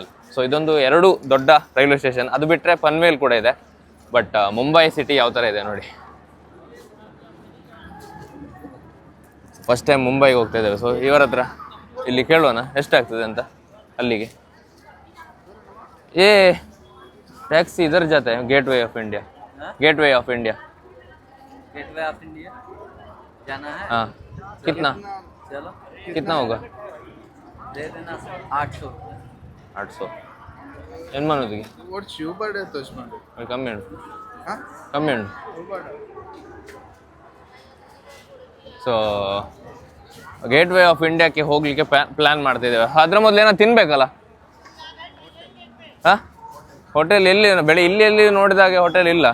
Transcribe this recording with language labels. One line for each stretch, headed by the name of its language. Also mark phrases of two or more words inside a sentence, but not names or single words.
Kannada: ಸೊ ಇದೊಂದು 2 ದೊಡ್ಡ
English: railway station.
Kannada: ಅದು ಬಿಟ್ಟರೆ ಪನ್ವೇಲ್ ಕೂಡ ಇದೆ. ಬಟ್ ಮುಂಬೈ ಸಿಟಿ ಯಾವ ಥರ ಇದೆ ನೋಡಿ.
English: first time
Kannada: ಮುಂಬೈಗೆ ಹೋಗ್ತಾ ಇದ್ದೇವೆ. ಸೊ ಇವರ ಹತ್ರ ಇಲ್ಲಿ ಕೇಳೋಣ ಎಷ್ಟಾಗ್ತದೆ ಅಂತ ಅಲ್ಲಿಗೆ.
Hindi: टैक्सी इधर जाते गेटवे ऑफ इंडिया जाना है। हाँ, कितना चलो कितना होगा? दे देना 800
Kannada: ಏನು ಮಾಡೋದಿಗೆ ಕಮ್ಮಿ ಉಂಟು. ಸೊ ಗೇಟ್ವೇ ಆಫ್ ಇಂಡಿಯಾಕ್ಕೆ ಹೋಗ್ಲಿಕ್ಕೆ ಪ್ಲಾನ್ ಮಾಡ್ತಿದ್ದೇವೆ. ಅದ್ರ ಮೊದಲು ಏನೋ ತಿನ್ಬೇಕಲ್ಲ. ಹೋಟೆಲ್ ಎಲ್ಲಿ ಇಲ್ಲಿ ನೋಡಿದಾಗೆ ಹೋಟೆಲ್ ಇಲ್ಲ.